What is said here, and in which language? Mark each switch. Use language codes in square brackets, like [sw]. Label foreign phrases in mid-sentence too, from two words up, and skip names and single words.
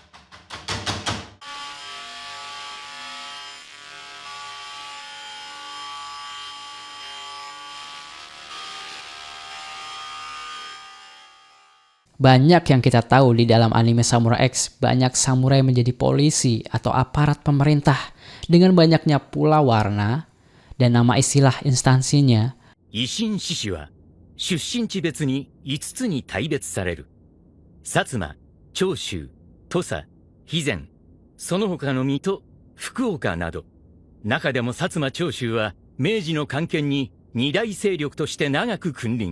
[id] Banyak yang kita tahu di dalam anime Samurai X, banyak samurai menjadi polisi atau aparat pemerintah dengan banyaknya pula warna dan nama istilah instansinya. [ja] 維新志士は出身地別に5つに大別される。薩摩、長州、土佐、肥前、その他の水戸、福岡など。中でも薩摩長州は明治の官憲に二大勢力として長く君臨。